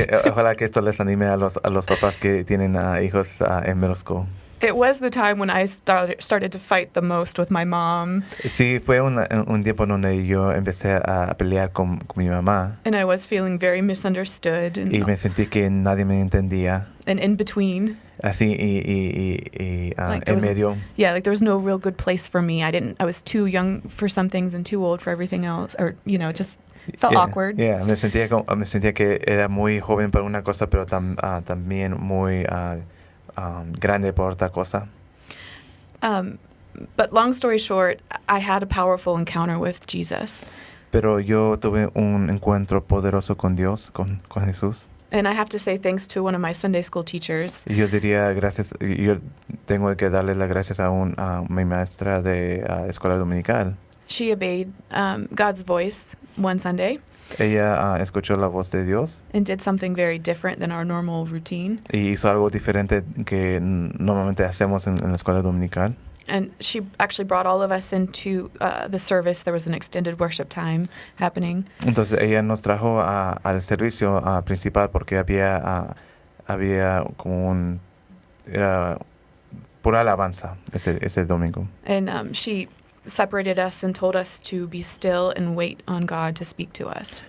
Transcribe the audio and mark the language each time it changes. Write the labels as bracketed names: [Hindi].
[Spanish] Ojalá que esto les anime a los papás que tienen hijos en middle school. [English] It was the time when I started to fight the most with my mom. [Spanish] Sí, fue un tiempo donde yo empecé a pelear con mi mamá. [English] And I was feeling very misunderstood. And, [Spanish] Y me sentí que nadie me entendía. [English] and in between. [Spanish] Así y [English] Like there [Spanish] en [English] was- [Spanish] medio. [English] Yeah, like there was no real good place for me. I was too young for some things and too old for everything else. Or, it just felt awkward. [Spanish] Yeah, me sentía que era muy joven para una cosa, pero también muy grande por otra cosa. [English] But long story short, I had a powerful encounter with Jesus. [Spanish] Pero yo tuve un encuentro poderoso con Dios, con Jesús. [English] And I have to say thanks to one of my Sunday school teachers. [Spanish] Y yo diría yo tengo que darle las gracias a mi maestra de escuela dominical. [English] She obeyed God's voice one Sunday [Spanish] Ella escuchó la voz de Dios [English] and did something very different than our normal routine. [Spanish] y hizo algo diferente que normalmente hacemos en la escuela dominical. [English] And she actually brought all of us into the service. There was an extended worship time happening. [Spanish] Entonces ella nos trajo al servicio principal porque había como era pura alabanza ese domingo. [English] And she separated us and told us to be still and wait on God to speak to us.